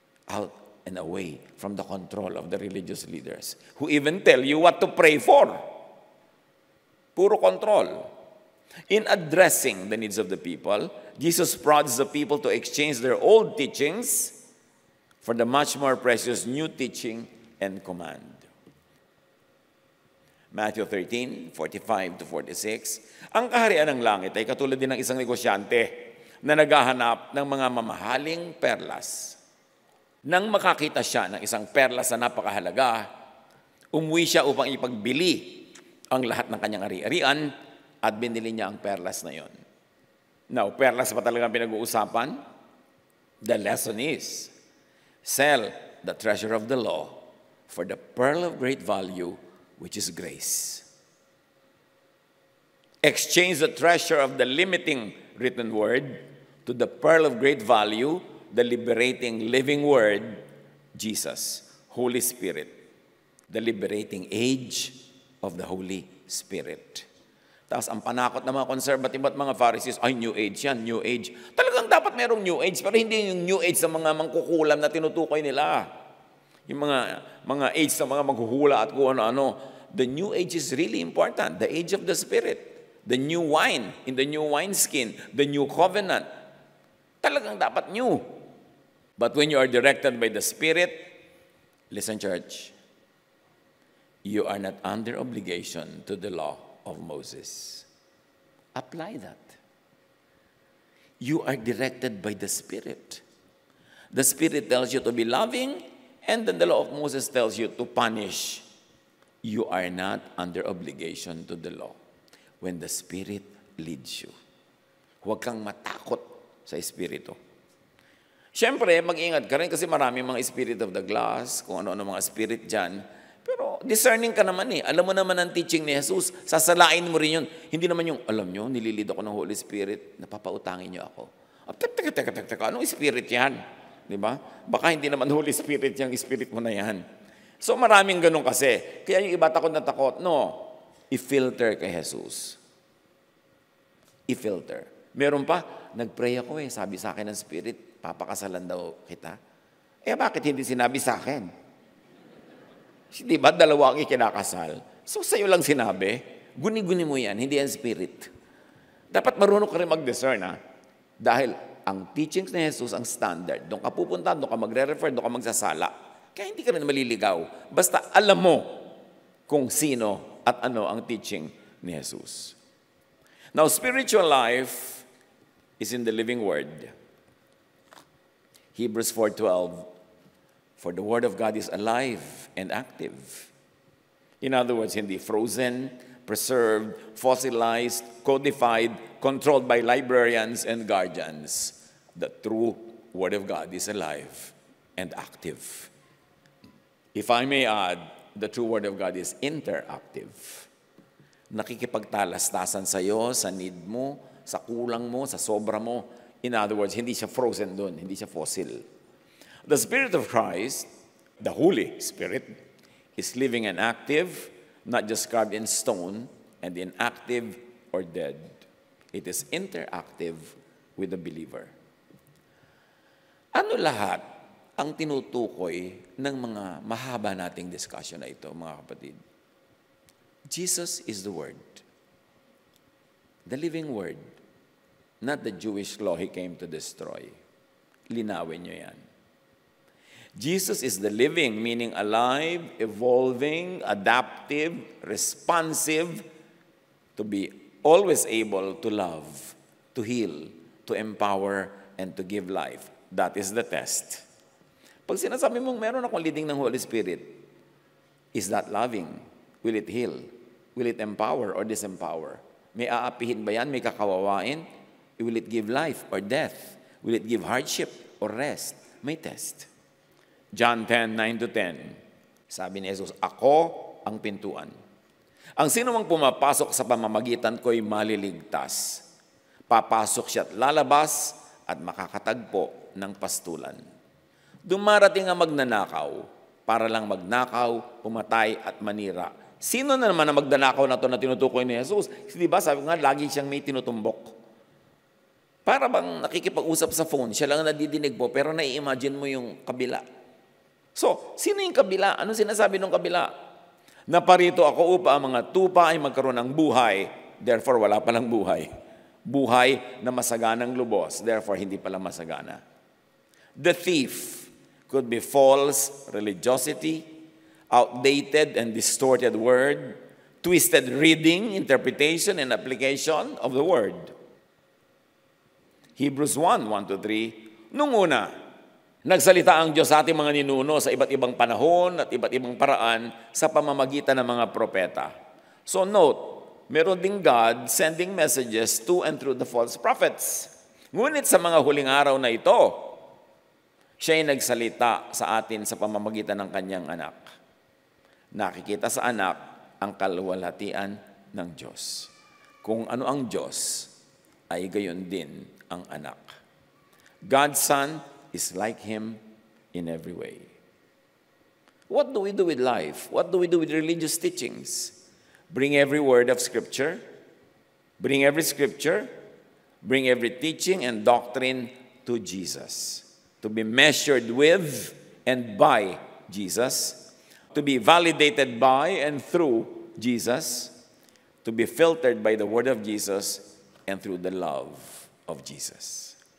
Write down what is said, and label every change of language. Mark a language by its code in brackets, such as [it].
[en] Out and away from the control of the religious leaders who even tell you what to pray for. [tl] Puro control. [en] In addressing the needs of the people, Jesus prods the people to exchange their old teachings for the much more precious new teaching and command. Matthew 13:45-46. [tl] Ang kaharian ng langit ay katulad din ng isang negosyante na naghahanap ng mga mamahaling perlas. Nang makakita siya ng isang perlas na napakahalaga, umuwi siya upang ipagbili ang lahat ng kanyang ari-arian at binili niya ang perlas na yon. Now, perlas pa talaga pinag-uusapan? [en] The lesson is, sell the treasure of the law for the pearl of great value, which is grace. Exchange the treasure of the limiting written word to the pearl of great value, the liberating living word, Jesus, Holy Spirit, the liberating age of the Holy Spirit. [tl] Tapos ang panakot ng mga conservative at mga Pharisees, ay New Age yan, New Age. Talagang dapat merong New Age, pero hindi yung New Age sa mga mangkukulam na tinutukoy nila. Yung mga age sa mga maghuhula at kung ano-ano. [en] The New Age is really important. The age of the Spirit. The new wine in the new wineskin. The new covenant. [tl] Talagang dapat new. [en] But when you are directed by the Spirit, listen church, you are not under obligation to the law of Moses. Apply that. You are directed by the Spirit. The Spirit tells you to be loving, and then the law of Moses tells you to punish. You are not under obligation to the law when the Spirit leads you. [tl] Huwag kang matakot sa Espiritu. Siyempre, mag-ingat ka rin kasi maraming mga [en] spirit of the glass, [tl] kung ano-ano mga spirit dyan. Pero discerning ka naman eh. Alam mo naman ang teaching ni Jesus. Sasalain mo rin yun. Hindi naman yung, alam nyo, nililid ako ng Holy Spirit, napapautangin nyo ako. Teka, anong spirit yan? Diba? Baka hindi naman Holy Spirit yung spirit mo na yan. So maraming ganun kasi. Kaya yung iba takot na takot. No, i-filter kay Jesus. I-filter. Meron pa, nag-pray ako sabi sa akin ng Spirit, papakasalan daw kita. Bakit hindi sinabi sa akin? Di ba, dalawa ang ikinakasal? So, sa'yo lang sinabi, guni-guni mo yan, hindi yan Spirit. Dapat marunong ka rin mag-discern, ha? Dahil ang teachings ni Jesus ang standard. Doon ka pupunta, doon ka magre-refer, doon ka magsasala. Kaya hindi ka rin maliligaw. Basta alam mo kung sino at ano ang teaching ni Jesus. [en] Now, spiritual life is in the living word. Hebrews 4:12, for the word of God is alive and active. In other words, hindi frozen, preserved, fossilized, codified, controlled by librarians and guardians. The true word of God is alive and active. If I may add, the true word of God is interactive. [tl] Nakikipagtalastasan sa'yo, sa need mo, sa kulang mo, sa sobra mo. [en] In other words, [tl] hindi siya frozen doon, hindi siya fossil. [en] The Spirit of Christ, the Holy Spirit, is living and active, not just carved in stone and inactive or dead. It is interactive with the believer. [tl] Ano lahat ang tinutukoy ng mga mahaba nating discussion na ito, mga kapatid? [en] Jesus is the Word. The living Word. Not the Jewish law He came to destroy. Linawin nyo yan. Jesus is the living, meaning alive, evolving, adaptive, responsive, to be always able to love, to heal, to empower, and to give life. That is the test. [tl] Pag sinasabi mong meron akong [en] leading ng Holy Spirit, is that loving? Will it heal? Will it empower or disempower? [tl] May aapihin ba yan? May kakawawain? [en] Will it give life or death? Will it give hardship or rest? [tl] May test. John 10:9-10. Sabi ni Jesus, ako ang pintuan. Ang sino mang pumapasok sa pamamagitan ko'y maliligtas. Papasok siya at lalabas at makakatagpo ng pastulan. Dumarating ang magnanakaw para lang magnakaw, pumatay at manira. Sino na naman ang magnanakaw na ito na tinutukoy ni Jesus? Di ba, sabi nga, lagi siyang may tinutumbok. Para bang nakikipag-usap sa phone, siya lang nadidinig po, pero nai-imagine mo yung kabila. So, sino yung kabila? Ano sinasabi ng kabila? Naparito ako upang ang mga tupa ay magkaroon ng buhay, therefore wala palang buhay. Buhay na masaganang lubos, therefore hindi pala masagana. [en] The thief could be false religiosity, outdated and distorted word, twisted reading, interpretation, and application of the word. [tl] Hebrews 1:1-3, nung una, nagsalita ang Diyos sa ating mga ninuno sa iba't ibang panahon at iba't ibang paraan sa pamamagitan ng mga propeta. [en] So note, meron ding God sending messages to and through the false prophets. [tl] Ngunit sa mga huling araw na ito, siya ay nagsalita sa atin sa pamamagitan ng kanyang anak. Nakikita sa anak ang kaluwalhatian ng Diyos. Kung ano ang Diyos, ay gayon din ang anak. [en] God's Son is like Him in every way. What do we do with life? What do we do with religious teachings? Bring every word of Scripture, bring every Scripture, bring every teaching and doctrine to Jesus, to be measured with and by Jesus, to be validated by and through Jesus, to be filtered by the word of Jesus and through the love of Jesus.